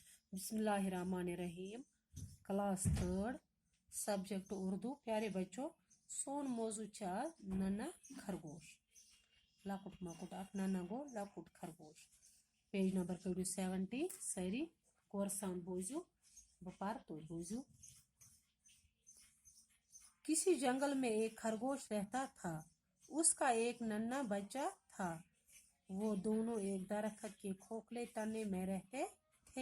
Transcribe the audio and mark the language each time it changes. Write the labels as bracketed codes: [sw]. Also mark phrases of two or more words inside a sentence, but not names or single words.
[ar] बिस्मिल्लाहिर्रहमानिर्रहीम। [en] Class 3 subject Urdu. [ur] پیارے بچوں, [ks] सोन मौजू आज नन्ना खरगोश। लकुट मकुट अख नन्ना गो लकुट खरगोश। [en] page number [ks] 70 सारी कोरसान बोझू बपार तो बोझू। [ur] کسی جنگل میں ایک خرگوش رہتا تھا. اسکا ایک ننھا بچہ تھا. وہ دونوں ایک درخت کے کھوکھلے تنے میں رہتے تھے.